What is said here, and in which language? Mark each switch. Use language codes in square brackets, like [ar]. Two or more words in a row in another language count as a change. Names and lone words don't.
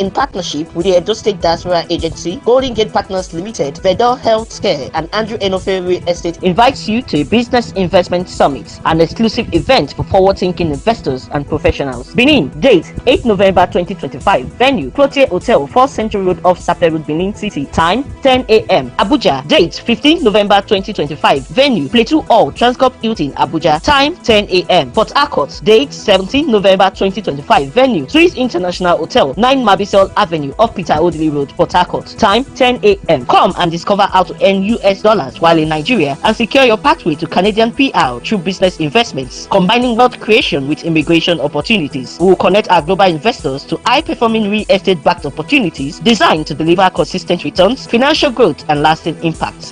[en] in partnership with the Edo State Diaspora Agency, Golden Gate Partners Limited, Bedell Healthcare, and Andrew Enofe Real Estate invites you to a Business Investment Summit, an exclusive event for forward-thinking investors and professionals. Benin, date 8 November 2025. Venue, Clotier Hotel, 4th Central Road off Sape Road, Benin City. Time 10 a.m. Abuja, date 15 November 2025. Venue, Plateau Hall, Transcorp Hilton, Abuja. Time 10 a.m. Port Harcourt, date 17 November 2025. Venue, 3 Breeze International Hotel, 9 Mabisol Avenue, off Peter Odili Road, Port Harcourt. Time 10 a.m. Come and discover how to earn US dollars while in Nigeria and secure your pathway to Canadian PR through business investments, combining wealth creation with immigration opportunities. We will connect our global investors to high-performing real estate-backed opportunities designed to deliver consistent returns, financial growth, and lasting impact.